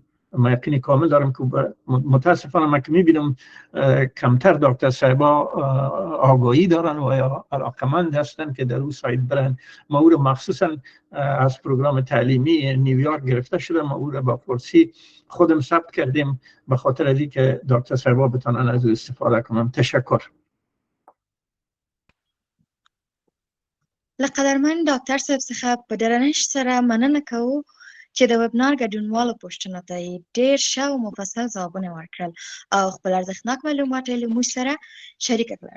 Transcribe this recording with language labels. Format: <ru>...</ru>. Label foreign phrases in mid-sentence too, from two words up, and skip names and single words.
<fa>من یقین کامل دارم که متاسفانه من که میبینم کمتر دکتر صاحبا آگاهی دارن و یا علاقمند هستن که در اون سایت برن. ما او رو مخصوصا از پروگرام تعلیمی نیویورک گرفته شده، ما او رو با فارسی خودم ثبت کردیم به خاطر از اینکه دکتر صاحبا بتونن از او استفاده کنن. تشکر.</fa> <ps>لقدرمن ډاکټر صاحب څخه په درنښت سره مننه کوو چې د ویبنار ګډونوالو پوښتنو ته یې ډېر ښه او مفصل ځوابونه ورکړل او خپل ارزښتناک معلومات یې له موږ سره شریکه کړل.</ps>